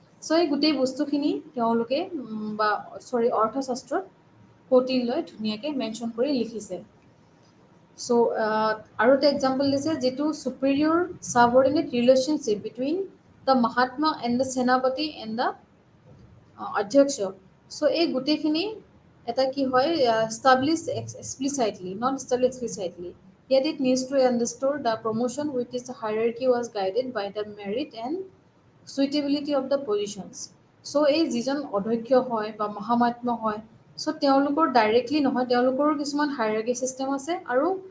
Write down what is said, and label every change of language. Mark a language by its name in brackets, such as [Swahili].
[Assamese] চ' এই গোটেই বস্তুখিনি তেওঁলোকে অৰ্থশাস্ত্ৰত কৌটিল্যই ধুনীয়াকৈ মেনশ্যন কৰি লিখিছে। চ' আৰু এটা এক্সাম্পল দিছে যিটো [English] Superior subordinate relationship between the Mahatma and the Senapati and the Adhyaksha. [Assamese] চ' এই গোটেইখিনি এটা কি হয় [English] Establish explicitly, not establish explicitly, yet it needs to understood the promotion with its hierarchy was guided by the merit and suitability of the positions. [Assamese] চ' এই যিজন অধ্যক্ষ হয় বা মহামাত্ম হয়, চ' তেওঁলোকৰ ডাইৰেক্টলি নহয়, তেওঁলোকৰো কিছুমান হায়াৰাৰ্কি ছিষ্টেম আছে আৰু